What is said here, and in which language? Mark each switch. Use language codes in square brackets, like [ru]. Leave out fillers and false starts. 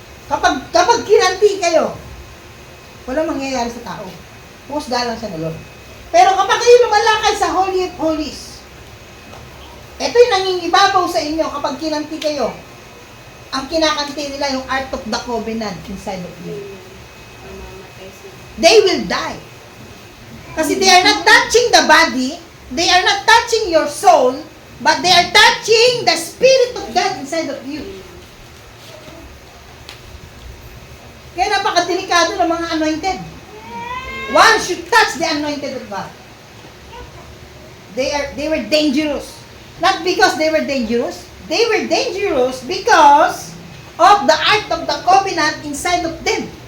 [tl] Kapag kinanti kayo, walang mangyayari sa tao. Husga lang siya ng Lord. Pero kapag kayo lumalakad sa Holy of Holies, ito yung nangingibabaw sa inyo kapag kinanti kayo. Ang kinakanti nila yung Ark of the Covenant inside of you. Mamamatay sila. [en] They will die. [tl] Kasi [en] they are not touching the body, they are not touching your soul, but they are touching the Spirit of God inside of you. [tl] Kaya napakadelikado ng mga anointed. [en] One should touch the anointed of God. They were dangerous. Not because they were dangerous. They were dangerous because of the Ark of the Covenant inside of them.